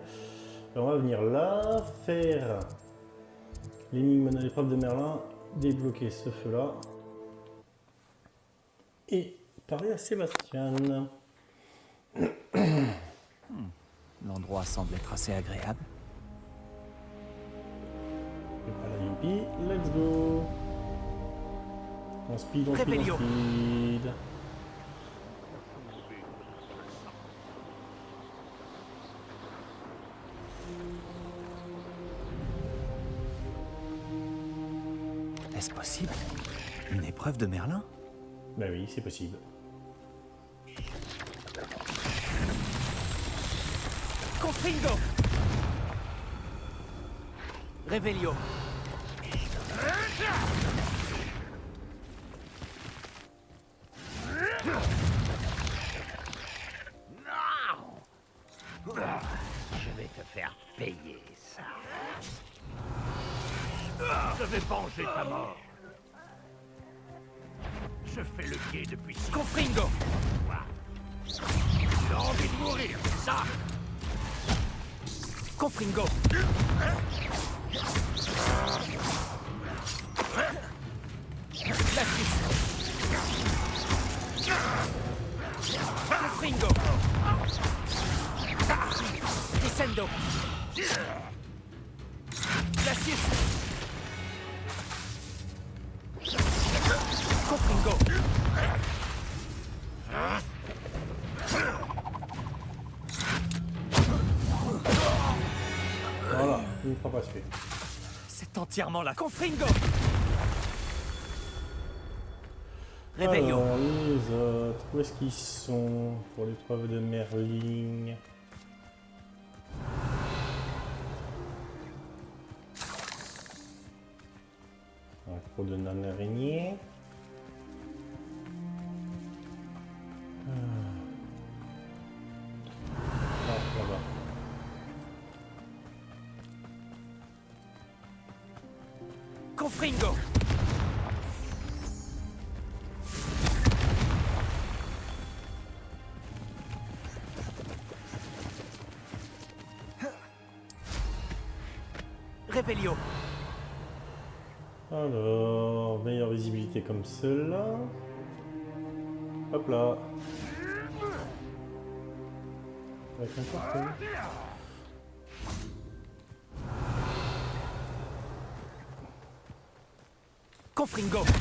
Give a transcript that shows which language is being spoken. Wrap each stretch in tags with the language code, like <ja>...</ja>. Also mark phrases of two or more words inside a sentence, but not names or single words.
<fr>Alors on va venir là, faire l'énigme de l'épreuve de Merlin, débloquer ce feu-là et parler à Sébastien. L'endroit semble être assez agréable. Prépare la youpi,</fr> <en>let's go.</en> <fr>On speed, on speed, on Rébellion. speed. Est-ce possible? Une épreuve de Merlin? Ben oui, c'est possible. Confringo! Revelio! Je vais te faire payer ça. Je vais venger ta mort. Je fais le quai depuis si Confringo! longtemps. Tu as envie de mourir, c'est ça? Confringo! Glacis! Confringo! Descendo! Glacis! Confringo! Voilà, une fois pas fait. C'est entièrement la Confringo! Revelio! Alors, les autres, où est-ce qu'ils sont pour l'épreuve de Merlin? Un croc de nan araignée. Ah, là-bas. Confringo! Revelio! Alors, meilleure visibilité comme cela. Hop là. Avec un carton. Confringo!</fr>